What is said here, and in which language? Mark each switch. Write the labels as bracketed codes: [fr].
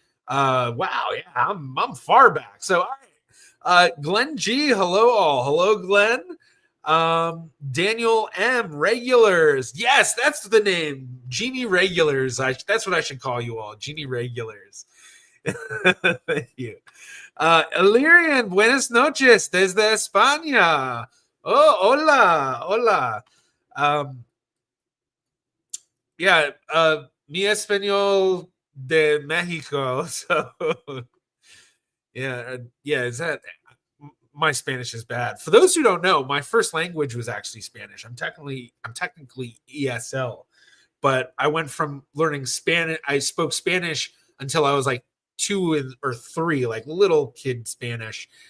[en] Wow, yeah, I'm far back. So all right. Glenn G, hello all. Hello, Glenn. Daniel M, regulars. Yes, that's the name. Genie regulars. That's what I should call you all. Genie regulars. Thank you. [es] Illyrian, buenas noches desde España. Oh, hola, hola. Yeah, mi español de Mexico. [en] So, yeah, is that my Spanish is bad. For those who don't know, my first language was actually Spanish. I'm technically ESL, but I went from learning Spanish. I spoke Spanish until I was like 2 or 3, like little kid Spanish.